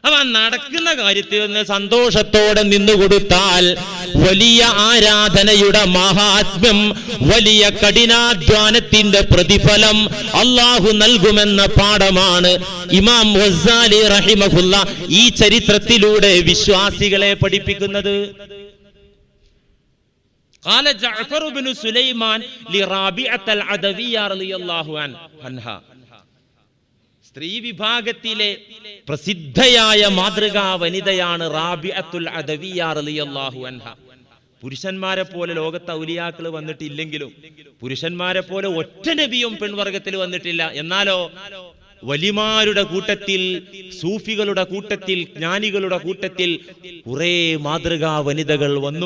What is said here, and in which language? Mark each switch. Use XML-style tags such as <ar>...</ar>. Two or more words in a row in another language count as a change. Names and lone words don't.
<ml>അവ നടക്കുന്ന കാര്യത്തിൽ നിന്ന് സന്തോഷത്തോടെ നിന്നുകൊടുത്താൽ വലിയ ആരാധനയുടെ മഹാത്മ്യം, വലിയ കഠിനാധ്വാനത്തിന്റെ പ്രതിഫലം അള്ളാഹു നൽകുമെന്ന പാഠമാണ് ഇമാം ഗസാലി റഹിമഹുല്ല ഈ ചരിത്രത്തിലൂടെ വിശ്വാസികളെ പഠിപ്പിക്കുന്നത്.</ml> <ar>قال جعفر بن سليمان لرابعة العدوية رضي الله عنها.</ar> <ml>സ്ത്രീ വിഭാഗത്തിലെ പ്രസിദ്ധയായ മാതൃകാ വനിതയാണ് റാബിഅത്തുൽ അദവിയ്യ</ml> <ar>رضي الله عنها.</ar> <ml>പുരുഷന്മാരെ പോലെ ലോകത്ത് ഔലിയാക്കൾ വന്നിട്ടില്ലെങ്കിലും, പുരുഷന്മാരെ പോലെ ഒറ്റ നബിയും പെൺവർഗത്തിൽ വന്നിട്ടില്ല. എന്നാലോ വലിമാരുടെ കൂട്ടത്തിൽ, സൂഫികളുടെ കൂട്ടത്തിൽ, ജ്ഞാനികളുടെ കൂട്ടത്തിൽ കുറെ മാതൃകാ വനിതകൾ വന്നു.</ml>